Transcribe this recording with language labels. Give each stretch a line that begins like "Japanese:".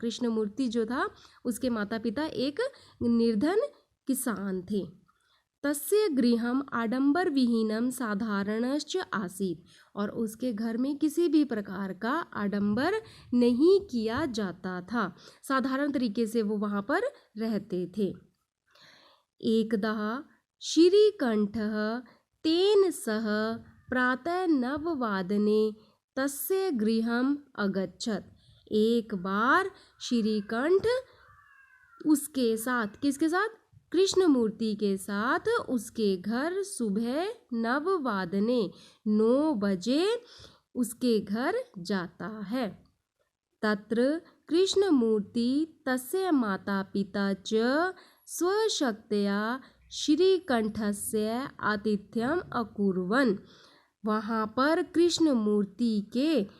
Hindi: कृष्ण मूर्ति जो था उसके माता पिता एक निर्धन किसान थे।
Sanskrit: तस्य गृहम आडंबर विहीनम साधारणश्च आसीत।
Hindi: और उसके घर में किसी भी प्रकार का आडंबर नहीं किया जाता था, साधारण तरीके से वो वहाँ पर रहते थे।
Sanskrit: एकदा श्रीकंठः तेन सह प्रातः 9 वादने तस्य गृहम् अगच्छत्।
Hindi: एक बार श्रीकंठ उसके साथ, किसके साथ? कृष्णमूर्ति के साथ उसके घर सुबह 9 वादने 9 बजे उसके घर जाता है।
Sanskrit: तत्र कृष्णमूर्ति तस्य माता पिता च स्वशक्त्या श्रीकंठस्य आतिथ्यम अकुर्वन्।
Hindi: वहाँ पर कृष्ण मूर्ति के